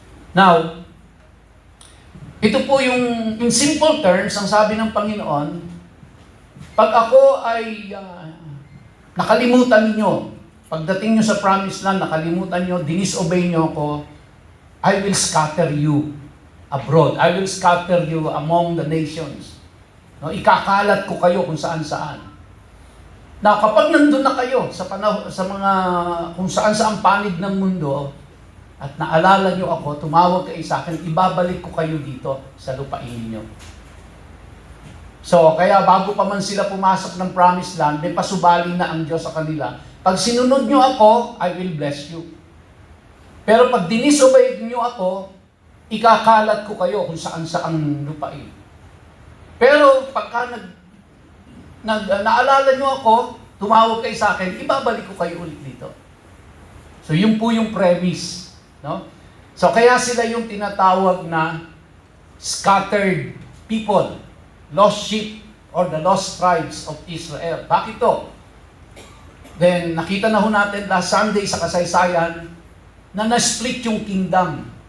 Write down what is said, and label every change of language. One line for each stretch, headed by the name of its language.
Filipino: Now, ito po yung, in simple terms, ang sabi ng Panginoon, pag ako ay nakalimutan ninyo, pagdating nyo sa promised land, nakalimutan nyo, dinisobey nyo ako,
English: I will scatter you abroad. I will scatter you among the nations.
Filipino: No, ikakalat ko kayo kung saan-saan. Na kapag nandun na kayo sa mga kung saan-saan panig ng mundo, at naalala nyo ako, tumawag kayo sa akin, ibabalik ko kayo dito sa lupain ninyo. So, kaya bago pa man sila pumasok ng promised land, may pasubali na ang Diyos sa kanila. Pag sinunod nyo ako,
English: I will bless you.
Filipino: Pero pag dinisobey nyo ako, ikakalat ko kayo kung saan-saan lupain. Pero pagka naalala nyo ako, tumawag kayo sa akin, ibabalik ko kayo ulit dito. So, yun po yung premise. No?
English: So,
Filipino: kaya sila yung tinatawag na
English: scattered people, lost sheep, or the lost tribes of Israel.
Filipino: Bakit to? Then, nakita na ho natin last Sunday sa kasaysayan na na-split yung kingdom.